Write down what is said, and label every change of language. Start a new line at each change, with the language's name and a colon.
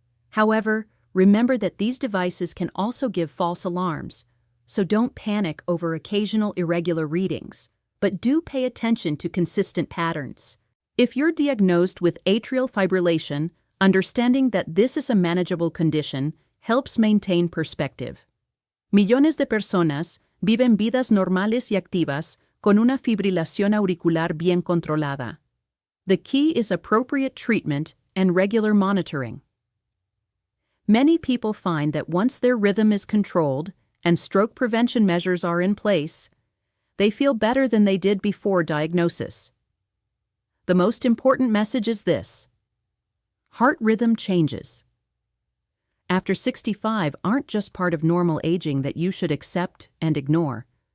English: However, remember that these devices can also give false alarms, so don't panic over occasional irregular readings, but do pay attention to consistent patterns. If you're diagnosed with atrial fibrillation, understanding that this is a manageable condition helps maintain perspective.
Spanish: Millones de personas viven vidas normales y activas con una fibrilación auricular bien controlada.
English: The key is appropriate treatment and regular monitoring. Many people find that once their rhythm is controlled and stroke prevention measures are in place, they feel better than they did before diagnosis. The most important message is this: heart rhythm changes after 65 aren't just part of normal aging that you should accept and ignore.